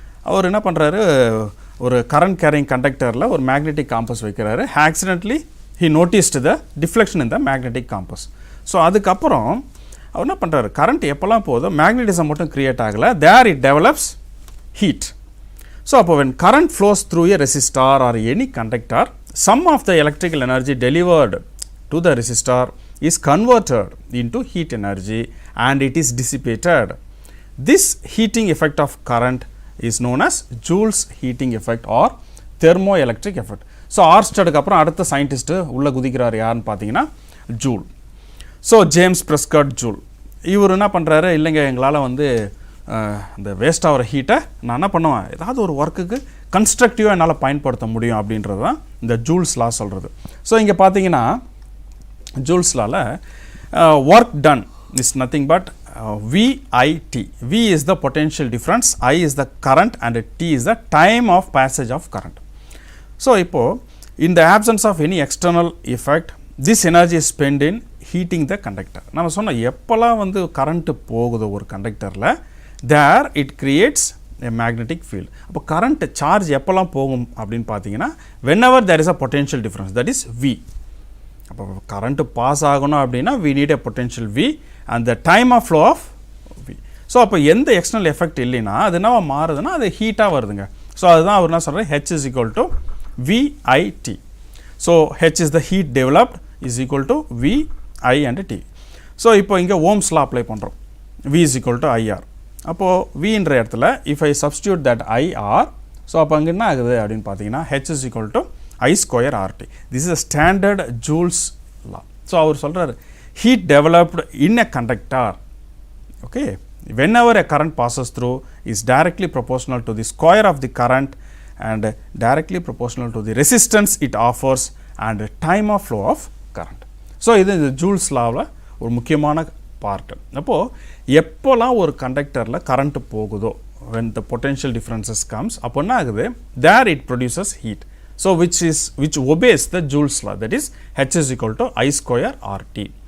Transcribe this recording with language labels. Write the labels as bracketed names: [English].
[Tamil] அவர் என்ன பண்ணுறாரு, ஒரு கரண்ட் கேரிங் கண்டக்டரில் ஒரு மேக்னெட்டிக் காம்பஸ் வைக்கிறாரு. [English] Accidentally he noticed the deflection in the magnetic compass. [Tamil] So அதுக்கப்புறம் அவர் என்ன பண்ணுறாரு, கரண்ட் எப்போல்லாம் போதோ மேக்னெட்டிசம் மட்டும் க்ரியேட் ஆகலை, [English] There it develops heat. So அப்போ when current flows through a resistor or any conductor, some of the electrical energy delivered to the resistor is converted into heat energy and it is dissipated. This heating effect of current is known as Joule's heating effect or thermoelectric effect. [Tamil] So ஆர்ஸ்டடுக்கு அப்புறம் அடுத்த scientist உள்ளே குதிக்கிறார் யாருன்னு பார்த்தீங்கன்னா joule. So James Prescott joule இவர் என்ன பண்ணுறாரு, இல்லைங்க எங்களால் வந்து இந்த வேஸ்ட் ஆகிற ஹீட்டை நான் என்ன பண்ணுவேன், ஏதாவது ஒரு ஒர்க்குக்கு கன்ஸ்ட்ரக்டிவாக என்னால் பயன்படுத்த முடியும் அப்படின்றது தான் இந்த ஜூல்ஸ் லா சொல்கிறது. ஸோ இங்கே பார்த்தீங்கன்னா joules லாவில் [English] Work done is nothing but VIT. V is the potential difference, I is the current and T is the time of passage of current. So இப்போது in the absence of any external effect, this energy is spent in heating the conductor. [Tamil] நம்ம சொன்ன எப்போல்லாம் வந்து current போகுது ஒரு கண்டக்டரில், [English] there it creates a magnetic field. [Tamil] அப்போ current charge எப்போல்லாம் போகும் அப்படின்னு பார்த்தீங்கன்னா [English] whenever there is a potential difference, that is V. [Tamil] அப்போ கரண்ட்டு பாஸ் ஆகணும் அப்படின்னா [English] we need a potential V and the time of flow of V. [Tamil] So அப்போ எந்த எக்ஸ்டர்னல் எஃபெக்ட் இல்லைன்னா அது என்ன மாறுதுன்னா அது ஹீட்டாக வருதுங்க. ஸோ அதுதான் அவர் என்ன சொல்கிறார், [English] H is equal to VIT. So H is the heat developed is equal to VI and T. [Tamil] So இப்போ இங்கே ஓம்ஸ் லா அப்ளை பண்ணுறோம், [English] V is equal to IR. [Tamil] அப்போது Vன்ற இடத்துல [English] if I substitute that IR, [Tamil] so அப்போ அங்கே என்ன ஆகுது அப்படின்னு பார்த்தீங்கன்னா [English] H is equal to I square RT. This is a standard Joule's law. [Tamil] So அவர் சொல்கிறார் [English] heat developed in a conductor, okay, whenever a current passes through is directly proportional to the square of the current and directly proportional to the resistance it offers and time of flow of current. [Tamil] So இது joules லாவில் ஒரு முக்கியமான part. அப்போது எப்போலாம் ஒரு கண்டக்டரில் current போகுதோ, [English] when the potential differences comes, [Tamil] அப்போ என்ன ஆகுது, [English] there it produces heat. So which obeys the Joule's law, that is H is equal to I square RT.